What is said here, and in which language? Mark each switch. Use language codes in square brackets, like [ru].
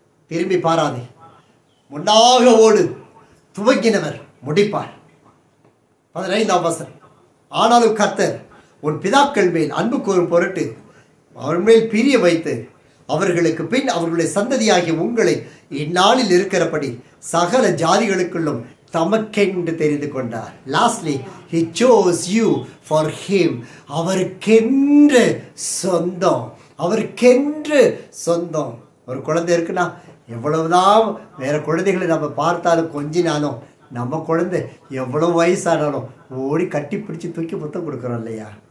[ta] திரும்பி பாராதே, முன்னாக ஓடு, துவங்கினவர் முடிப்பார். 15ஆம் வசனம். ஆனாலும் கர்த்தர் உன் பிதாக்கள் மேல் அன்பு கூறும் பொருட்டு அவர் மேல் பிரிய வைத்து அவர்களுக்கு பின் அவர்களுடைய சந்ததியாகிய உங்களை இந்நாளில் இருக்கிறபடி சகல ஜாதிகளுக்குள்ளும் தமக்கென்று தெரிந்து கொண்டார். [en] Lastly, he chose you for him. [ta] அவருக்கென்று சொந்தம், அவருக்கென்று சொந்தம். ஒரு குழந்தை இருக்குன்னா எவ்வளவுதான் வேற குழந்தைகளை நம்ம பார்த்தாலும் கொஞ்சினாலும் நம்ம குழந்தை எவ்வளவு வயசானாலும் ஓடி கட்டி பிடிச்சி தூக்கி புத்தம் கொடுக்குறோம் இல்லையா?